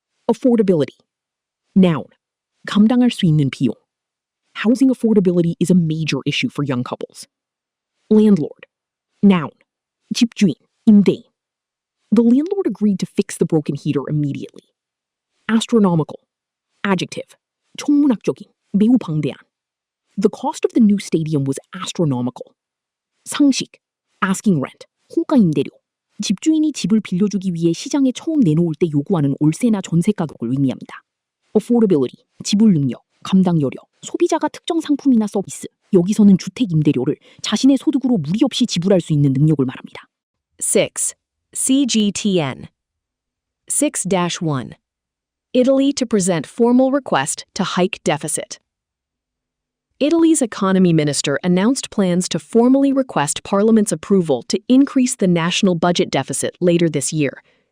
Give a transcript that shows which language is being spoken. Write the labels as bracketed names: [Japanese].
[English] Affordability. Noun. [Korean] 감당할 수 있는 비용. [English] Housing affordability is a major issue for young couples. Landlord. Noun. [Korean] 집주인, 임대인. [English] The landlord agreed to fix the broken heater immediately. Astronomical. Adjective. [Korean] 천문학적인, 매우 방대한. [English] The cost of the new stadium was astronomical. [Korean] 상식. [English] Asking rent. [Korean] 호가 임대료. 집주인이 집을 빌려주기 위해 시장에 처음 내놓을 때 요구하는 월세나 전세 가격을 의미합니다. [English] Affordability. [Korean] 지불 능력, 감당 여력, 소비자가 특정 상품이나 서비스, 여기서는 주택 임대료를 자신의 소득으로 무리 없이 지불할 수 있는 능력을 말합니다. 6. CGTN 6-1. [English] Italy to present formal request to hike deficit. Italy's economy minister announced plans to formally request Parliament's approval to increase the national budget deficit later this year.